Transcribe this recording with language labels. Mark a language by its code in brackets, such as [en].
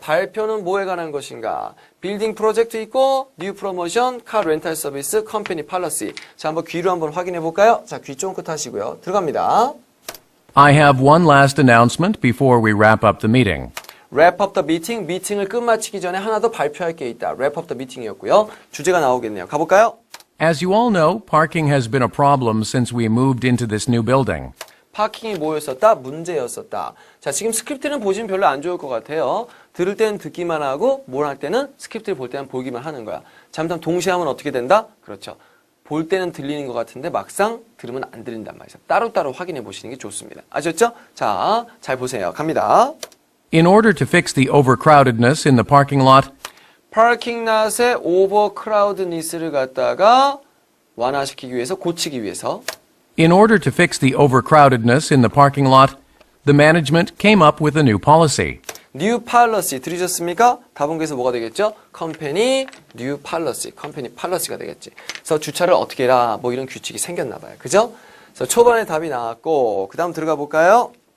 [ko] 발표는 뭐에 관한 것인가? 빌딩 프로젝트 있고, 뉴 프로모션, 카 렌탈 서비스, 컴퍼니 팔러시. 자, 한번 귀로 한번 확인해 볼까요? 자, 귀 쫑긋 하시고요. 들어갑니다. [en] I have one last announcement before we wrap up the meeting. Wrap up the meeting. [ko] 미팅을 끝마치기 전에 하나 더 발표할 게 있다. [en] Wrap up the meeting이었고요. [ko] 주제가 나오겠네요. 가볼까요? [en] As you all know, parking has been a problem since we moved into this new building. [ko] 파킹이 뭐였었다? 문제였었다. 자, 지금 스크립트는 보시면 별로 안 좋을 것 같아요. 들을 때는 듣기만 하고 뭘 할 때는 스크립트를 볼 때는 보기만 하는 거야. 잠깐 동시에 하면 어떻게 된다? 그렇죠. 볼 때는 들리는 것 같은데 막상 들으면 안 들린단 말이죠. 따로따로 확인해 보시는 게 좋습니다. 아셨죠? 자, 잘 보세요. 갑니다. [en] In order to fix the overcrowdedness in the parking lot, [ko] 파킹 랏의 오버크라우드니스를 갖다가 완화시키기 위해서, 고치기 위해서 [en] In order to fix the overcrowdedness in the parking lot, the management came up with a new policy. [ko] 뉴 팔러시 들으셨습니까? 다분계에서 뭐가 되겠죠? 컴퍼니 뉴 팔러시, 컴퍼니 팔러시가 되겠지. 그래서 주차를 어떻게 해라 뭐 이런 규칙이 생겼나 봐요. 그죠? 그래서 초반에 답이 나왔고 그 다음 들어가 볼까요?